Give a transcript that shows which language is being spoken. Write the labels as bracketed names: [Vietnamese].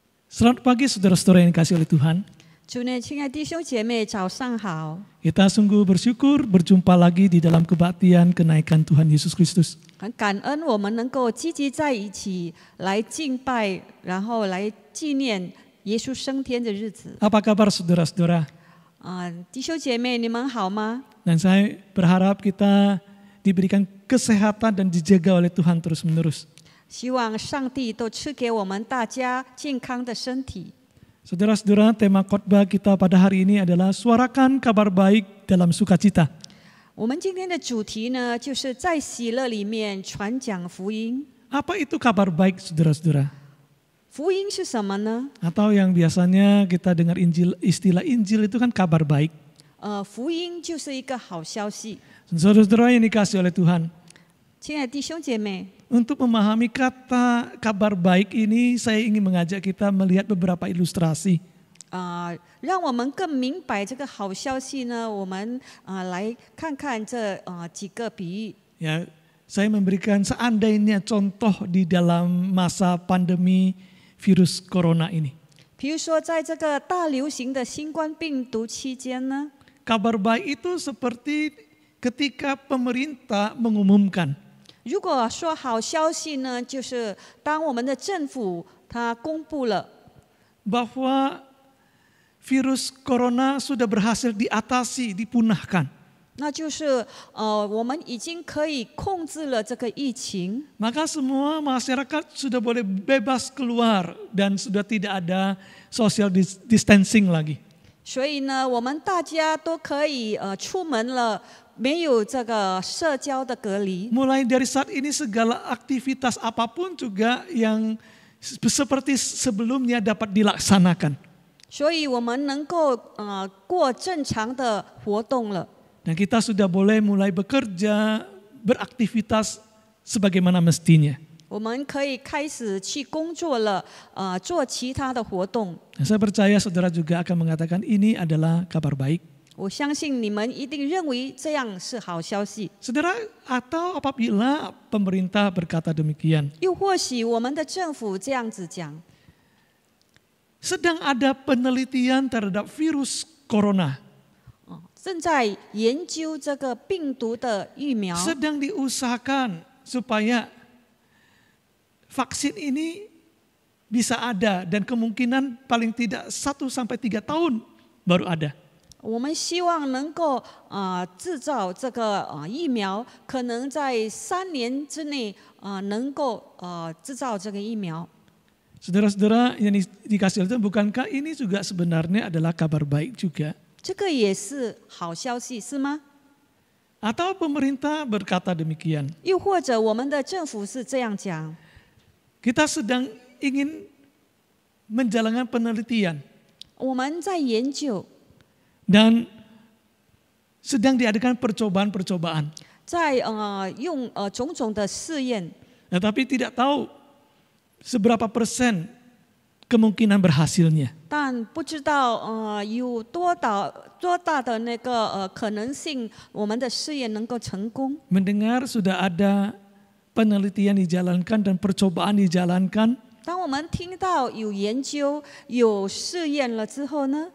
[Indonesian] Selamat pagi saudara-saudara yang dikasihi oleh Tuhan. [Chinese] 主内，亲爱弟兄姐妹，早上好！ [Indonesian] Kita sungguh bersyukur berjumpa lagi di dalam kebaktian kenaikan Tuhan Yesus Kristus. [Chinese] 很感恩我们能够积极在一起来敬拜，然后来纪念耶稣升天的日子。 [Indonesian] Apa kabar saudara-saudara? [Chinese] 弟兄姐妹，你们好吗？ [Indonesian] Dan saya berharap kita diberikan kesehatan dan dijaga oleh Tuhan terus-menerus. [Chinese] 希望上帝都赐给我们大家健康的身体。 [Indonesian] Saudara-saudara, tema khotbah kita pada hari ini adalah suarakan kabar baik dalam sukacita. [Chinese] 我们今天的主题呢，就是在喜乐里面传讲福音。 [Indonesian] Apa itu kabar baik saudara-saudara? [Chinese] 福音是什么呢？ [Indonesian] Atau yang biasanya kita dengar istilah Injil itu kan kabar baik. [Chinese] 福音就是一个好消息。 [Indonesian] Saudara-saudara yang dikasihi oleh Tuhan, [Chinese] 亲爱的弟兄姐妹， [Indonesian] untuk memahami kata kabar baik ini, saya ingin mengajak kita melihat beberapa ilustrasi. [Chinese] 让我们更明白这个好消息呢，我们来看看这几个比喻。 [Indonesian] Ya, saya memberikan seandainya contoh di dalam masa pandemi virus corona ini. [Chinese] 比如说，在这个大流行的新冠病毒期间呢， [Indonesian] Kabar baik itu seperti ketika pemerintah mengumumkan [Chinese] 如果说好消息呢，就是当我们的政府它公布了 [Indonesian] bahwa virus corona sudah berhasil diatasi, dipunahkan. [Chinese] 那就是我们已经可以控制了这个疫情， [Indonesian] Maka semua masyarakat sudah boleh bebas keluar dan sudah tidak ada social distancing lagi. [Chinese] 所以呢，我们大家都可以出门了，没有这个社交的隔离。 [Indonesian] Mulai dari saat ini segala aktivitas apapun juga yang seperti sebelumnya dapat dilaksanakan. [Chinese] 所以我们能够过正常的活动了。 [Indonesian] Dan kita sudah boleh mulai bekerja, beraktivitas sebagaimana mestinya. [Chinese] 我们可以开始去工作了，做其他的活动。 [Indonesian] Dan saya percaya saudara juga akan mengatakan ini adalah kabar baik. [Chinese] 我相信你们一定认为这样是好消息。 [Indonesian] Saudara, atau apabila pemerintah berkata demikian, [Chinese] 又或许我们的政府这样子讲， [Indonesian] sedang ada penelitian terhadap virus corona, [Chinese] 正在研究这个病毒的疫苗， [Indonesian] sedang diusahakan supaya vaksin ini bisa ada dan kemungkinan paling tidak 1 sampai 3 tahun baru ada. [Chinese] 我们希望能够制造这个疫苗，可能在3年之内能够制造这个疫苗。 [Indonesian] Saudara-saudara yang dikasihi Tuhan, bukankah ini juga sebenarnya adalah kabar baik juga? [Chinese] 这个也是好消息，是吗？ [Indonesian] Atau pemerintah berkata demikian, [Chinese] 又或者我们的政府是这样讲， [Indonesian] kita sedang ingin menjalankan penelitian [Chinese] 我们在研究， [Indonesian] dan sedang diadakan percobaan-percobaan. [Chinese] 在用种种的试验， [Indonesian] Tetapi tidak tahu seberapa persen kemungkinan berhasilnya. [Chinese] 但不知道有多大的那个可能性，我们的试验能够成功。 [Indonesian] Mendengar sudah ada penelitian dijalankan dan percobaan dijalankan, [Chinese] 当我们听到有研究、有试验了之后呢，